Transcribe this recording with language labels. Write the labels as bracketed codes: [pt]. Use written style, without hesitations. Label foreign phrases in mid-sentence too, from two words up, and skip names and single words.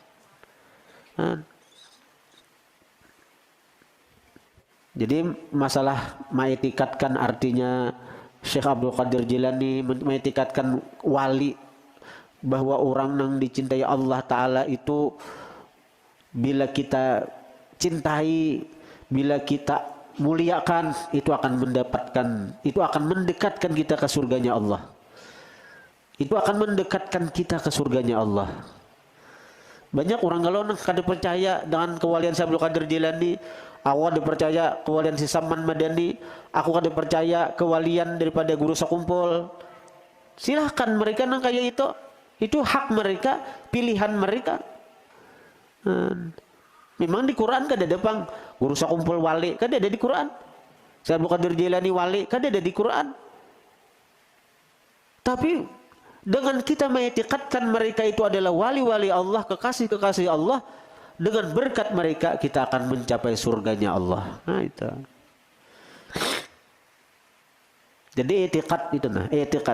[id] Jadi masalah mengetikatkan, artinya Syekh Abdul Qadir Jilani mengetikatkan wali, bahwa orang yang dicintai Allah Ta'ala itu bila kita cintai, bila kita muliakan, itu akan mendapatkan, itu akan mendekatkan kita ke surganya Allah. Itu akan mendekatkan kita ke surganya Allah. Banyak orang kalau kada percaya dengan kewalian Syekh Abdul Qadir Jilani, aku kada percaya kewalian si Saman Madani, aku kada percaya kewalian daripada Guru Sakumpul. Silahkan mereka nang kayak itu hak mereka, pilihan mereka. Memang di Quran kada ada bang Guru Sakumpul wali, kada ada di Quran. Syekh Abdul Qadir Jilani wali, kada ada di Quran. Tapi dengan kita mengetikatkan mereka itu adalah wali-wali Allah, kekasih-kekasih Allah, dengan berkat mereka kita akan mencapai surganya Allah. Nah itu. Jadi etikat itu nah, etikat.